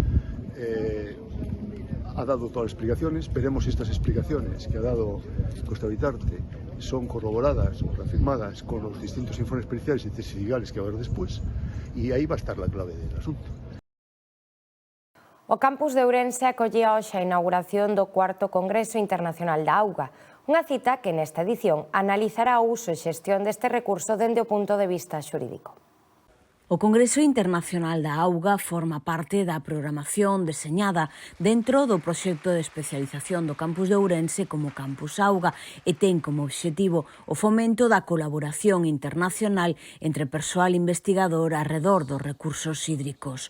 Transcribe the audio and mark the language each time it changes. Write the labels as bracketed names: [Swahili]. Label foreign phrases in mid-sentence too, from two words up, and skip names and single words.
[Spanish] Ha dado todas las explicaciones, veremos si estas explicaciones que ha dado Cortabitarte son corroboradas o reafirmadas con los distintos informes periciales y testigales que va a haber después, y ahí va a estar la clave del asunto. [Galician] O campus de Ourense acollía hoxe a inauguración do 4º Congreso Internacional da Auga, unha cita que nesta edición analizará o uso e xestión deste recurso dende o punto de vista xurídico. O Congreso Internacional da Auga forma parte da programación deseñada dentro do proxecto de especialización do campus de Ourense como Campus Auga e ten como obxectivo o fomento da colaboración internacional entre persoal investigador arredor dos recursos hídricos.